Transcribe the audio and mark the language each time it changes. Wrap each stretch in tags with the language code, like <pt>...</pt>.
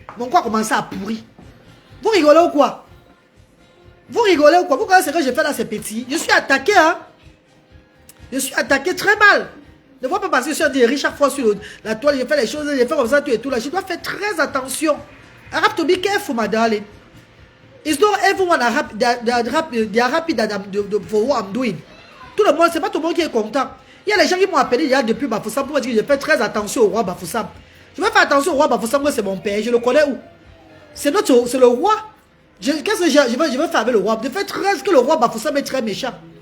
<fr>Mon corps a commencé à pourrir. Vous rigolez ou quoi? Vous rigolez ou quoi? Vous connaissez ce que j'ai fait là, c'est petit. Je suis attaqué, hein. Je suis attaqué très mal. Ne vois pas parce que je suis en chaque fois sur la toile, je fais les choses, je fais comme ça, tout et tout là. Je dois faire très attention.</fr> <en>I have to be careful, my darling. It's not everyone they are happy for what I'm doing.</en> <fr>Tout le monde, c'est pas tout le monde qui est content. Il y a les gens qui m'ont appelé il y a depuis Bafoussam pour me dire que je fais très attention au roi Bafoussam. Je vais faire attention au roi Bafoussam, c'est mon père, je le connais où? C'est le roi. Qu'est-ce que je vais faire avec le roi? De faire très, que le roi Bafoussam est très méchant.</fr>